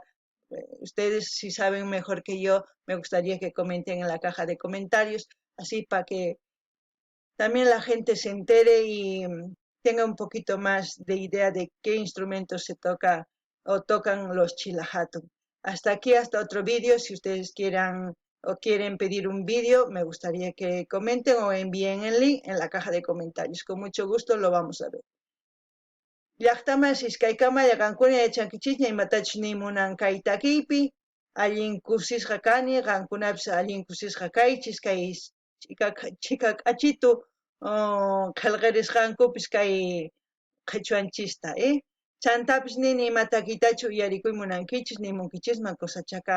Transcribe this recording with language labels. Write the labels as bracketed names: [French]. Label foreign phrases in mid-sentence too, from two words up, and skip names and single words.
[Spanish] Ustedes, si saben mejor que yo, me gustaría que comenten en la caja de comentarios, así para que también la gente se entere y tenga un poquito más de idea de qué instrumentos se toca o tocan los Chilahatun. Hasta aquí, hasta otro vídeo. Si ustedes quieran o quieren pedir un vídeo, me gustaría que comenten o envíen el link en la caja de comentarios. Con mucho gusto lo vamos a ver. [Quechua] Llaqtaman Siskaykama llaqankuna yachankichikña imatachus nimunan kay takipi, allin kusisqa kani, qankunapis allin kusisqa kaychis, kay chika k'achitu qillqarisqankupis kay qhichwanchista, chantapis nini ima takiytachu uyarikuy munankichis nimunkichisman kusachakaman.